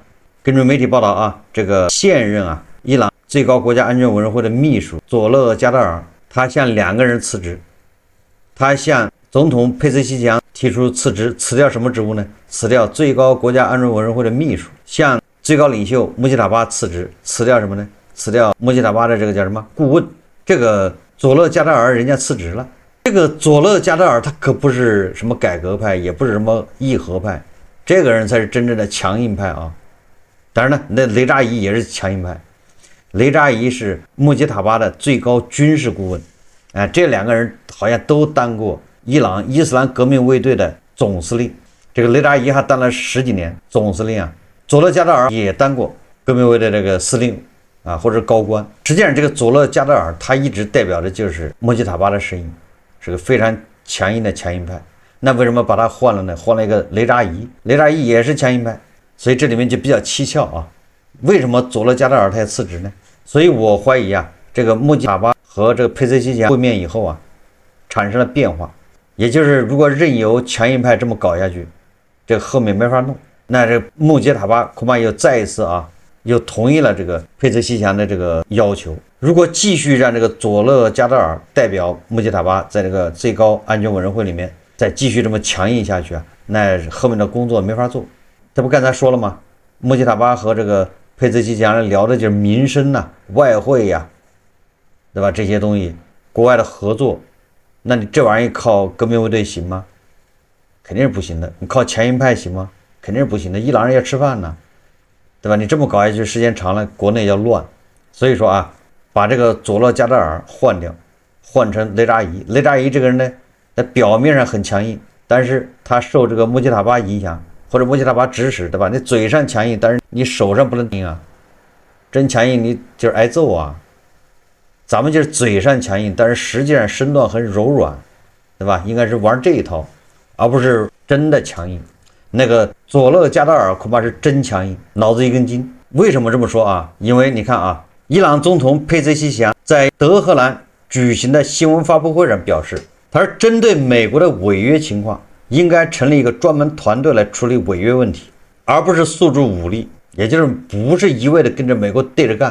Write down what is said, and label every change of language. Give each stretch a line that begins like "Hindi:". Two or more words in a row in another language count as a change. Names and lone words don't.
Chinese: 根據媒體報道啊，這個現任啊伊朗最高國家安全委員會的秘書佐勒加德爾，他向两個人辭職，他向總統佩澤西江提出辭職，辭掉什麼職務呢？辭掉最高國家安全委員會的秘書，向最高領袖穆吉塔巴辭職，辭掉什麼呢？辭掉穆吉塔巴的這個叫什麼顧問？這個佐勒加德爾人家辭職了。這個佐勒加德爾他可不是什麼改革派，也不是什麼義和派，這個人才是真正的強硬派啊。當然呢，那雷扎伊也是強硬派，雷扎伊是穆吉塔巴的最高軍事顧問，這兩個人好像都當過伊朗伊斯蘭革命衛隊的總司令，這個雷扎伊還當了10幾年總司令啊，佐勒加德爾也當過革命衛隊的這個司令啊，或者高官。實際上這個佐勒加德爾他一直代表的就是穆吉塔巴的声音，是個非常強硬的强硬派。那為什麼把他換了呢？換了一個雷扎伊，雷扎伊也是強硬派，所以這裡面就比較蹊蹺啊。為什麼佐勒加德爾他要辭職呢？所以我懷疑啊，這個穆吉塔巴和這個佩澤西江會面以後啊，產生了變化。也就是如果任由強硬派這麼搞下去，這個後面沒法弄，那這穆吉塔巴恐怕又再一次啊，又同意了這個佩澤西江的這個要求。如果繼續讓這個佐勒加德爾代表穆吉塔巴在這個最高安全委員會裡面再繼續這麼強硬下去啊，那後面的工作沒法做。这不刚才說了嗎？穆吉塔巴和這個佩澤西江聊的就是民生啊、外匯呀，對吧？這些東西，國外的合作，那你這玩意兒靠革命衛隊行嗎？肯定是不行的。你靠強硬派行嗎？肯定是不行的。伊朗人要吃飯呢，對吧？你這麼搞下去，時間長了，國內要亂。所以說啊，把這個佐勒加德爾換掉，換成雷扎伊。雷扎伊這個人呢，在表面上很強硬，但是他受這個穆吉塔巴影響，或者穆吉塔巴指使，对吧？你嘴上強硬，但是你手上不能硬啊。真強硬，你就是挨揍啊。咱們就是嘴上強硬，但是實際上身段很柔軟，對吧？應該是玩這一套，而不是真的強硬。那個佐勒加德爾恐怕是真強硬，腦子一根筋。為什麼這麼說啊？因為你看啊，伊朗總統佩澤西江在德黑蘭舉行的新聞發布會上表示，他說針對美國的違約情況，應該成立一個專門團隊來處理違約問題，而不是訴諸武力，也就是不是一味的跟着美國對着幹。